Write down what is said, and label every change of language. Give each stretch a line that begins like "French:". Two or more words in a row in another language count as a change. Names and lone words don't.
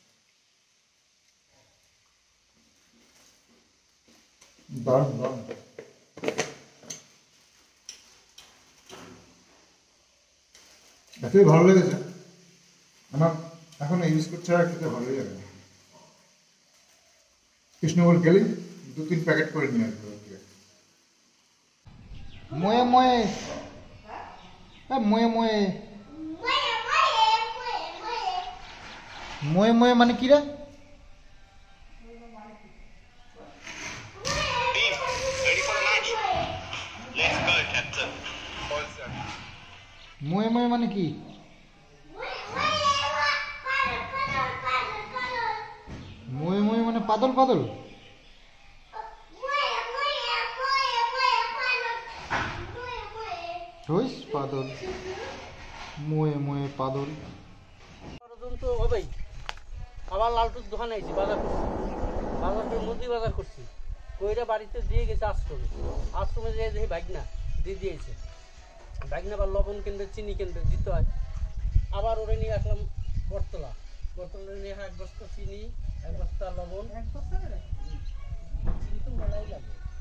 Bangla: দারুণ দারুণ। এতই ভালো লেগেছে আমার, এখন এই বিস্কুট ছাড়া খেতে ভালোই লাগে না। কৃষ্ণগর গেলে 2-3 প্যাকেট করে নিয়ে আসবে। ময়ে ময়ে ময়ে ময়ে ময়ে ময়ে মানে কি রে? ময়ে ময়ে মানে কি? ময়ে ময়ে মানে পাদল পাদল। পাদল, ময়ে ময়ে পাদল। তো হবেই। আবার লালটুর দোকানে আইছি, বাজার করছি, বাজার করে মুদি বাজার করছি, কইরা বাড়িতে দিয়ে গেছে আশ্রমে যেয়ে দেখি বাইকনা দিয়ে দিয়েছে, বাইকনা আবার লবণ কিনতে, চিনি কিনতে দিতে হয়। আবার ওরে নিয়ে আসলাম বটতলা নিয়ে 1 বস্তা চিনি, 1 বস্তা লবণ, 1 বস্তা চিনি তো মেলাই লাগে।